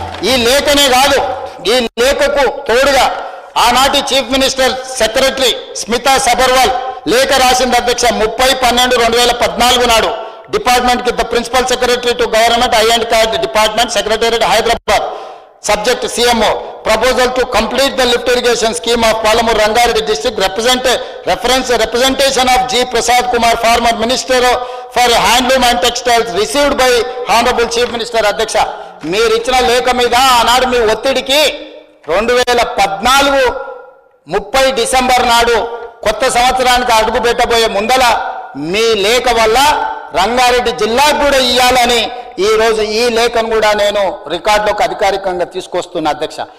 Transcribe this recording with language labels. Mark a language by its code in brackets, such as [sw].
[te] ఈ లేఖనే కాదు, ఈ లేఖకు తోడుగా ఆనాటి chief minister secretary Smita Sabharwal లేఖ రాసింది అధ్యక్ష. [en] 30/12/2014 నాడు డిపార్ట్మెంట్ కి the principal secretary to government I and card department secretariat Hyderabad subject CMO proposal to complete the lift irrigation scheme of Palamuru Rangareddy district representation of G. Prasad Kumar, former Minister for Handloom and Textiles, received by Honorable Chief Minister [te] అధ్యక్ష. మీరు ఇచ్చిన లేఖ మీద ఆనాడు మీ ఒత్తిడికి 2014 30 December నాడు కొత్త సంవత్సరానికి అడుగు పెట్టబోయే ముందల మీ లేఖ వల్ల రంగారెడ్డి జిల్లాకు కూడా ఇవ్వాలని ఈ రోజు ఈ లేఖను కూడా నేను రికార్డులోకి అధికారికంగా తీసుకొస్తున్నా అధ్యక్ష.